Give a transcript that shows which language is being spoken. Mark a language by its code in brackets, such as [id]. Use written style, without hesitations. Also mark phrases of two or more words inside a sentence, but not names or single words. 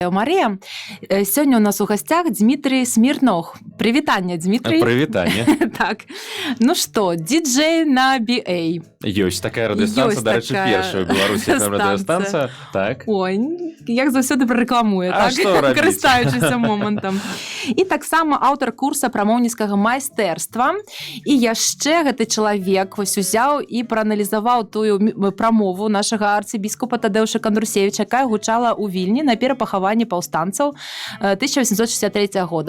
[ru] Мария, сегодня у нас у гостях Дмитрий Смирнов. [be] Привитание, Дмитрий. Привитание. [ru] Так, ну что, диджей на BA. [be] Ёсць такая радыёстанцыя, дарэчы, першая ў Беларусі радыёстанцыя. Так. Ой, як заўсёды прарэкламуе, так? Карыстаючыся момантам. І таксама аўтар курса прамоўніцкага майстэрства. І яшчэ гэты чалавек вось узяў і прааналізаваў тую прамову нашага арцыбіскупа Тадеуша Кандрусевіча, якая гучала ў Вільні на перапахаванні паўстанцаў 1863 года.